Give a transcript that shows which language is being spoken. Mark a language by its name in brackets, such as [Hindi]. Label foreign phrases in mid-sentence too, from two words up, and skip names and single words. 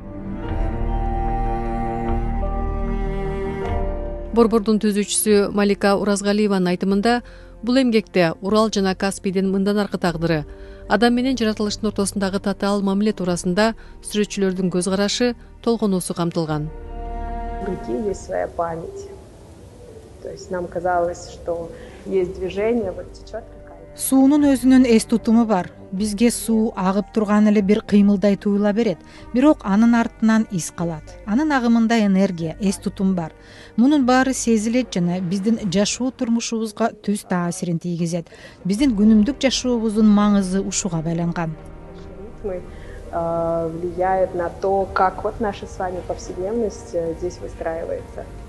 [Kyrgyz] Борбордун түзүүчүсү Малика Уразгалиеванын айтымында, бул эмгекте Урал жана Каспийдин мындан аркы тагдыры, адам менен жаратылыштын ортосундагы татаал мамиле туурасында сүрөтчүлөрдүн көз карашы, толгонуусу камтылган. [Russian] В реке есть своя память. То есть нам казалось, что есть движение, вот течет река. [Kyrgyz] Суунун өзүнүн эс тутуму бар. Бизге суу агып турган эле бир кыймылдай туюла берет. Бирок анын артынан из калат. Анын агымында энергия, эс тутум бар. Мунун баары сезилет жана биздин жашоо турмушубузга түз таасирин тийгизет. Биздин күнүмдүк жашообуздун маңызы ушуга байланган. [Russian] Влияет на то, как вот наша с вами повседневность здесь выстраивается.